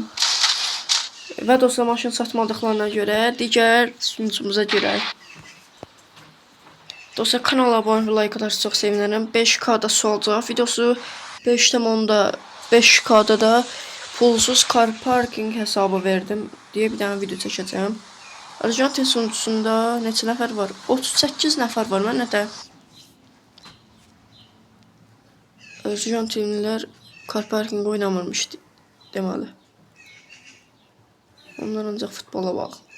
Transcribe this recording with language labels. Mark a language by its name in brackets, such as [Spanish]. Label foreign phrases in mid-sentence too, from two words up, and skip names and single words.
[Azerbaijani] Və dostlar maşın satmadıqlarına görə digər sunucumuza girək. Dostlar kanala abone olmayı, like atarsanız çox sevinirəm. 5K'da olacaq videosu. 5K'da da pulsuz car parking hesabı verdim [Turkish] diye bir tane [Azerbaijani] video çəkəcəm. Arjantin sunucusunda neçə nəfər var? 38 nəfər var. Mən nədə? Arjantinlilər car parking oynamırmışdı deməli. Onlar ancaq futbola bax.